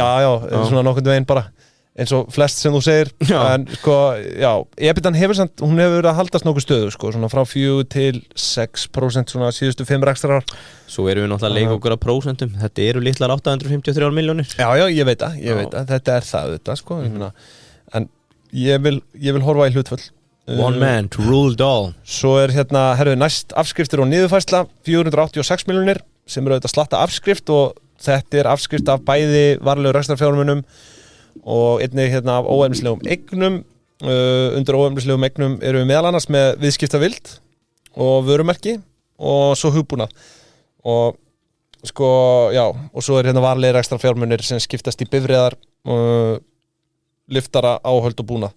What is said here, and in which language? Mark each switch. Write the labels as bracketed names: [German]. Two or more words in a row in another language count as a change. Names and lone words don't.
[Icelandic] Já, svona nokkurn veginn bara. Eins og flest sem þú segir, en sko, já, EBITDAn hún hefur verið að haldast nokkuð stöðu, sko, svona frá 4 til 6% svona síðustu 5 rekstrarar. Svo erum við náttúrulega að leika okkur á prósentum, þetta eru litlar 853 milljónir. Já, ég veit það, þetta það, sko, en ég vil horfa í hlutföll. [English] One man to rule it all. [Icelandic] Svo herðu, næst afskriftir og niðurfærsla, 486 milljónir, sem eru auðvitað slatta afskrift og þetta afskrift af bæði varalegu rekstrarfjármunum og einnig af óefnislegum eignum. Undir óefnislegum eignum erum við meðal annars með viðskiptavild og vörumerki og svo hugbúnað og sko, já, og svo varlegir ekstra fjármunir sem skiptast í bifreiðar, liftara, áhöld og búnað.